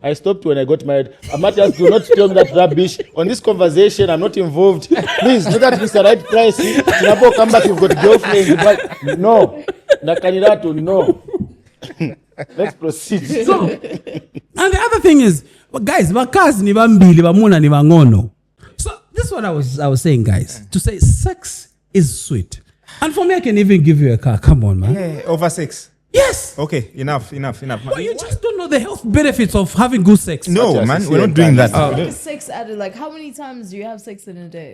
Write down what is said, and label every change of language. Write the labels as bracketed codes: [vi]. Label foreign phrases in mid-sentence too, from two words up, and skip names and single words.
[en] I stopped when I got married. Matthias, do not tell me that rubbish. On this conversation, I'm not involved. Please, look at Mr. Right Price. Singapore, come back, you've got girlfriends. But no. Nakanirato, no. Let's proceed. So, and the other thing is, guys, [toi] bakazi ni bambili, bamuna ni bangono. [en] So this is what I was saying, guys. To say sex is sweet. And for me, I can even give you a car. Come on, man. Yeah, over 6. Yes. Okay, enough. But you just don't know the health benefits of having good sex. No, Matthias, man, you we're see not doing that. What is sex added? Like, how many times do you have sex in a day?